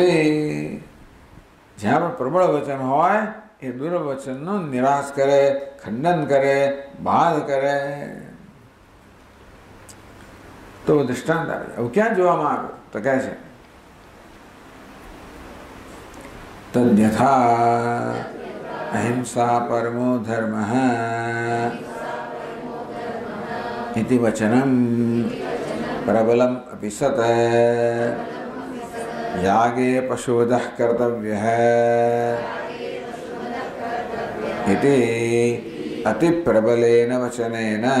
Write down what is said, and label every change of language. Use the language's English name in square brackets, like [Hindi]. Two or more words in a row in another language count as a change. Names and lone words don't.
[Gujarati] જ્યાં પણ પ્રબળ વચન હોય એ દુર્બળ વચનનો નિરાશ કરે, ખંડન કરે, બાદ કરે. તો દૃષ્ટાંત આવે. હવે ક્યાં જોવામાં આવ્યું? તો કહે છે [Sanskrit] તદ્યથા અહિંસા પરમો ધર્મ इति वचनम प्रबलम अपि सत यागे पशुवधः कर्तव्यः इति अति प्रबलेन वचनेन